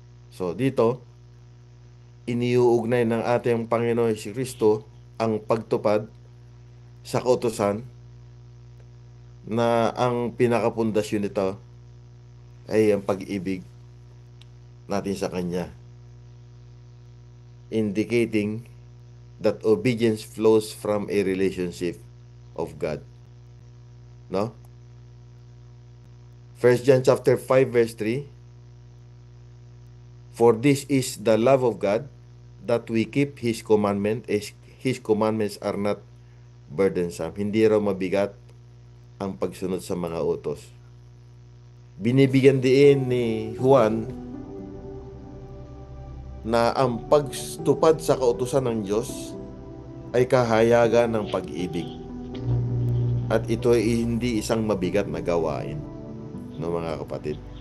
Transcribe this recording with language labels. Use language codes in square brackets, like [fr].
[tl] So dito, iniuugnay ng ating Panginoon Jesucristo ang pagtupad sa kautusan na ang pinakapundasyon nito ay ang pag-ibig natin sa Kanya, [en] indicating that obedience flows from a relationship of God. No? 1 John chapter 5 verse 3, for this is the love of God, that we keep His commandment, as His commandments are not burdensome. [tl] Hindi raw mabigat ang pagsunod sa mga utos. Binibigyan din ni Juan na ang pagtupad sa kautusan ng Diyos ay kahayagan ng pag-ibig. At ito ay hindi isang mabigat na gawain, no mga kapatid.